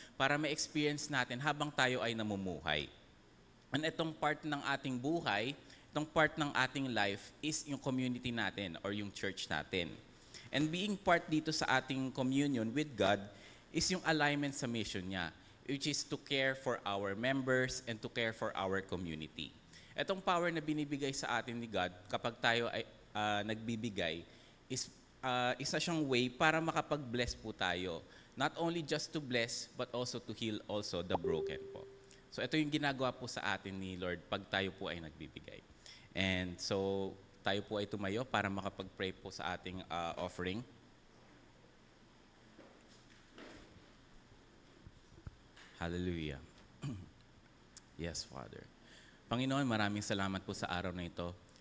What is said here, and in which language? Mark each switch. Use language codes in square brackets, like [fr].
[tl] Para ma-experience natin habang tayo ay namumuhay. And itong part ng ating buhay, itong part ng ating life is yung community natin or yung church natin. And being part dito sa ating communion with God is yung alignment sa mission niya, which is to care for our members and to care for our community. Itong power na binibigay sa atin ni God kapag tayo ay nagbibigay is isa siyang way para makapag-bless po tayo. [en] Not only just to bless, but also to heal also the broken po. [tl] So ito yung ginagawa po sa atin ni Lord pag tayo po ay nagbibigay. And so tayo po ay tumayo para makapag-pray po sa ating offering. Hallelujah. Yes, Father. Panginoon, maraming salamat po sa araw na ito.